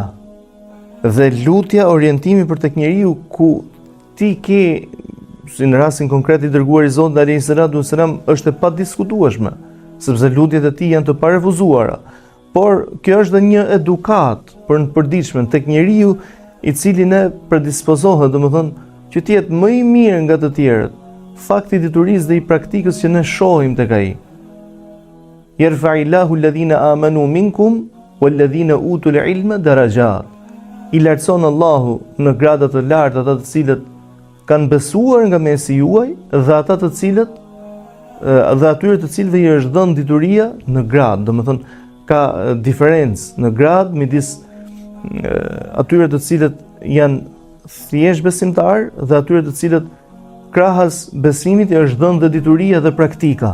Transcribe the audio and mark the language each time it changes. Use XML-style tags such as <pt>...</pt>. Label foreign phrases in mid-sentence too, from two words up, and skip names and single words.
<sq>Dhe lutja orientimi për tek njeriu ku ti ke, si në rastin konkret i dërguar i Zotit</sq> <ar>عليه السلام,</ar> <sq>është e padiskutueshme, sepse lutjet e tij janë të parefuzuara. Por kjo është dhe një edukat për në përditshme tek njeriu i cili ne predispozohet, do më thonë, që të jetë më i mirë nga të tjerët. Fakti i diturisë dhe i praktikës që ne shohim tek ai.</sq> <ar>يرفع الله الذين آمنوا منكم والذين أوتوا العلم درجات.</ar> <sq>I lartëson Allahu në grada të larta ata të cilët kanë besuar nga mesi juaj dhe ata të cilët dhe atyre të cilëve i është dhënë dituria në grad, domethënë ka diferencë në grad midis atyre të cilët janë thjesht besimtar dhe atyre të cilët krahas besimit i është dhënë dhe dituria dhe praktika.</sq>